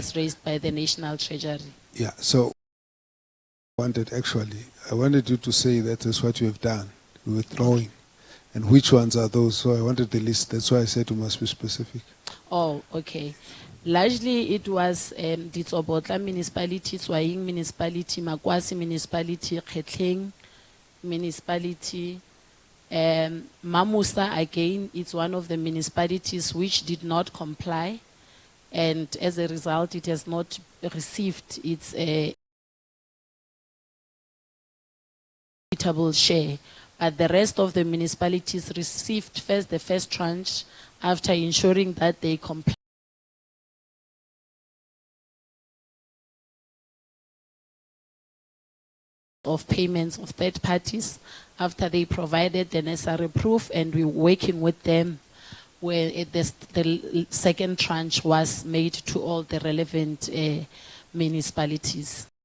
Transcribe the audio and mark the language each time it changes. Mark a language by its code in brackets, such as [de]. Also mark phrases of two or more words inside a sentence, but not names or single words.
[en] was raised by the National Treasury. yeah, so I wanted you to say that is what you have done, withdrawing, and which ones are those. So I wanted the list. That's why I said you must be specific. Oh, okay. Largely it was Ditsobotla municipality, Swaying municipality, Makwasi municipality, Khetleng municipality. Mamusa, again, it's one of the municipalities which did not comply, and as a result it has not received its equitable share. But the rest of the municipalities received the first tranche after ensuring that they comply of payments of third parties after they provided the necessary proof, and we're working with them where the second tranche was made to all the relevant municipalities.